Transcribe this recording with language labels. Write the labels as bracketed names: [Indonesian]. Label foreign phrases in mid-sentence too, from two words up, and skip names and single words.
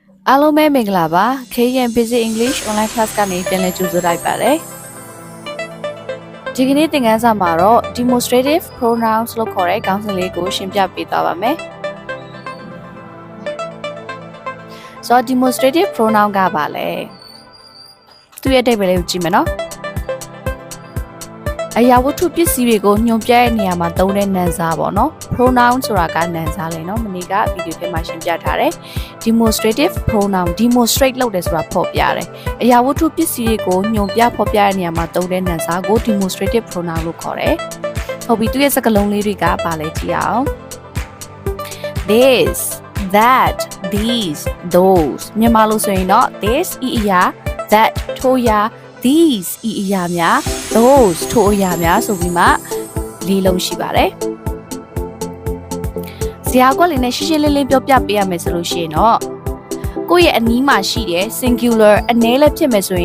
[Burmese] အားလုံးပဲမင်္ဂလာပါ KN Basic English Online Class ကနေပြန်လည်ကြိုဆိုလိုက်ပါတယ်ဒီကနေ့သင်ခန်းစာမှာတော့ [English] demonstrative pronouns [Burmese] လို့ခေါ်တဲ့ခေါင်းစဉ်လေးကိုရှင်းပြပေးသွားပါမယ်ဆိုတော့ [English] demonstrative pronoun [Burmese] ကပါလဲသူ့ရဲ့အဓိပ္ပာယ်လေးကိုကြည့်မယ်နော် အရာဝတ္ထုပစ္စည်းတွေကိုညွှန်ပြတဲ့နေရာမှာသုံးတဲ့နာမ်စားပေါ့နော် pronoun ဆိုတာကနာမ်စားလေနော်မနေ့ကဗီဒီယိုထဲမှာရှင်းပြထားတယ် [English] demonstrative pronoun demonstrate [Burmese] လုပ်တယ်ဆိုတာဖော်ပြတယ်အရာဝတ္ထုပစ္စည်းတွေကိုညွှန်ပြဖော်ပြတဲ့နေရာမှာသုံးတဲ့နာမ်စားကို [English] demonstrative pronoun [Burmese] လို့ခေါ်တယ်ဟုတ်ပြီသူရဲ့စကားလုံးလေးတွေကပါလဲကြည့်အောင် [English] this that these those [Burmese] မြန်မာလိုဆိုရင်တော့ this ဤအရာ that ထိုအရာthese ဤအရာများ those ထိုအရာများဆိုပြီးမှလေးလုံးရှိပါတယ် ဇာတ်ကွက်လေးနဲ့ရှင်းရှင်းလင်းလင်းပြောပြပေးရမယ်ဆိုလို့ရှိရင်တော့ကိုယ့်ရဲ့အနီးမှာရှိတဲ့ singular အနည်းလည်းဖြစ်မယ်ဆိုရင်